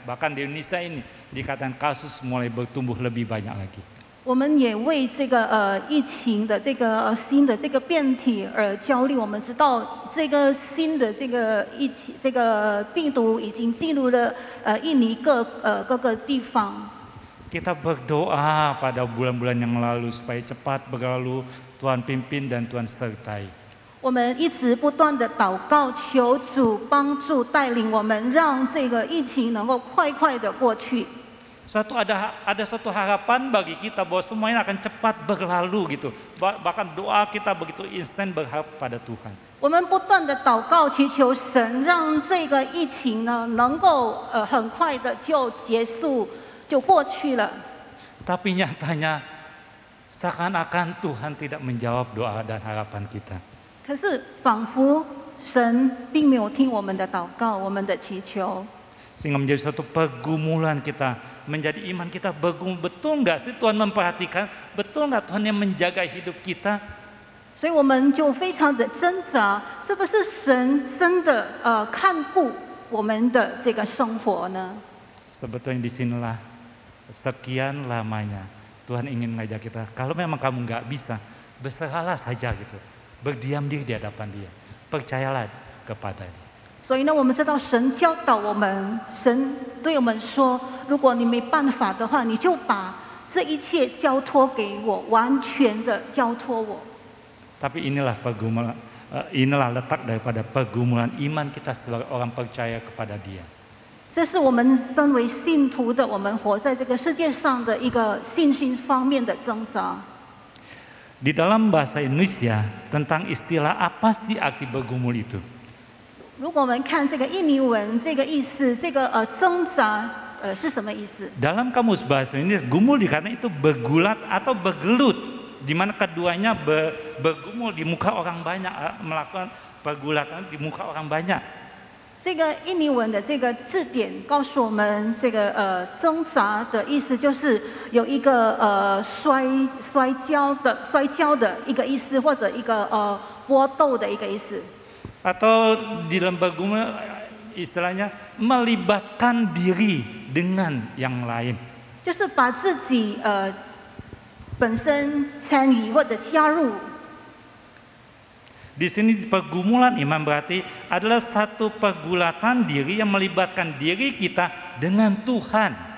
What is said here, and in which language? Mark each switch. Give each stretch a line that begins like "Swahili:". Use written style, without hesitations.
Indonesian: Bahkan di Indonesia ini dikatakan kasus mulai bertumbuh lebih banyak lagi.
Chinese: 我们也为这个疫情的这个新的这个变体而焦虑。我们知道这个新的这个这个病毒已经进入了印尼各个地方。
Indonesian: Kita berdoa pada bulan-bulan yang lalu supaya cepat berlalu, Tuhan pimpin dan Tuhan sertai.
Chinese: 我们一直不断的祷告，求主帮助带领我们，让这个疫情能够快快的过去。
Indonesian: Ada suatu harapan bagi kita bahwa semuanya akan cepat berlalu gitu. Bahkan doa kita begitu instan berharap pada Tuhan.
Chinese: 我们不断的祷告，祈求神让这个疫情呢能够很快的就结束，就过去了。
Indonesian: Tapi nyatanya seakan-akan Tuhan tidak menjawab doa dan harapan kita.
Chinese: 可是仿佛神并没有听我们的祷告，我们的祈求。
Indonesian: Sehingga menjadi suatu pergumulan kita, menjadi iman kita bergumul. Betul nggak sih Tuhan memperhatikan? Betul nggak Tuhan yang menjaga hidup kita?
Chinese: 所以我们就非常的挣扎，是不是神真的看顾我们的这个生活呢？
Indonesian: Sebetulnya disinilah sekian lamanya Tuhan ingin mengajak kita. Kalau memang kamu nggak bisa, berserahlah saja gitu. Berdiam diri di hadapan Dia. Percayalah kepada Dia.
Chinese: 所以呢，我们知道神教导我们，神对我们说：如果你没办法的话，你就把这一切交托给我，完全的交托我。
Indonesian: Tapi inilah pergumulan inilah letak daripada pergumulan iman kita sebagai orang percaya kepada Dia.
Chinese: 这是我们身为信徒的，我们活在这个世界上的一个信心方面的挣扎。
Indonesian: Di dalam bahasa Indonesia tentang istilah apa sih arti bergumul itu?
Chinese: 如果我们看这个印尼文这个意思，这个挣扎是什么意思？
Indonesian: Dalam kamus bahasa Indonesia, gumul dikatakan itu bergulat atau bergelut, di mana keduanya bergumul di muka orang banyak, melakukan pergulatan di muka orang banyak.
Chinese: 这个印尼文的这个字典告诉我们，这个挣扎的意思就是有一个摔跤的一个意思，或者一个搏斗的一个意思。
Indonesian: Atau di dalam bergumul istilahnya melibatkan diri dengan yang lain.
Chinese: 就是把自己本身参与或者加入。
Indonesian: Di sini pergumulan iman berarti adalah satu pergulatan diri yang melibatkan diri kita dengan Tuhan.